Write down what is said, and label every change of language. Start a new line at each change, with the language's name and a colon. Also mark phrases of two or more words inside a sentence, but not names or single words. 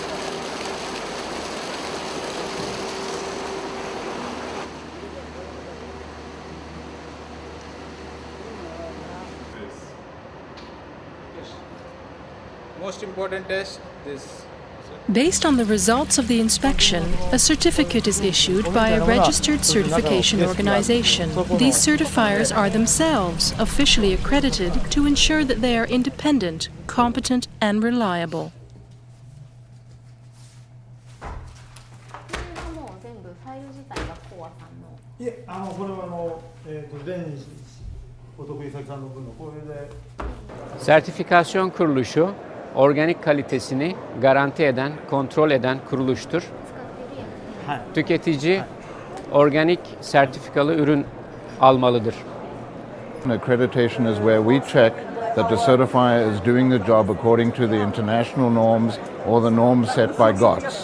English: Most important test is Based on the results of the inspection, a certificate is issued by a registered certification organization. These certifiers are themselves officially accredited to ensure that they are independent, competent, and reliable.
Japanese: もう全部ファイル自体がコアさんの。いえ、これはデンお得意先さんの分のこれで
Turkish: Sertifikasyon kuruluşu, organik kalitesini garanti eden, kontrol eden kuruluştur. Tüketici organik sertifikalı ürün almalıdır.
English: Accreditation is where we check that the certifier is doing the job according to the international norms or the norms set by GOTS.